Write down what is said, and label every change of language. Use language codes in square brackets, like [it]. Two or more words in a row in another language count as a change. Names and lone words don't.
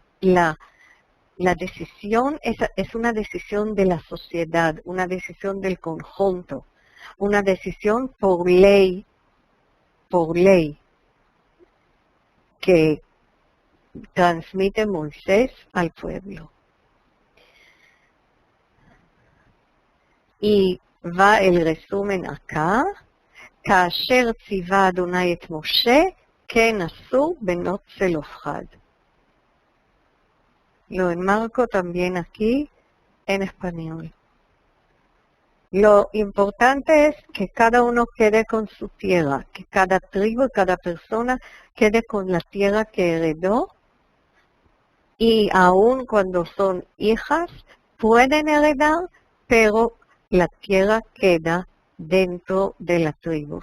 [es] La decisión es una decisión de la sociedad, una decisión del conjunto, una decisión por ley. que transmite Moisés al pueblo. Y va el resumen acá. [he] כאשר ציווה אדוני את משה, כן עשו בנות צלופחד. [es] Lo enmarco también aquí en español. Lo importante es que cada uno quede con su tierra, que cada tribu y cada persona quede con la tierra que heredó, y aun cuando son hijas pueden heredar, pero la tierra queda dentro de la tribu.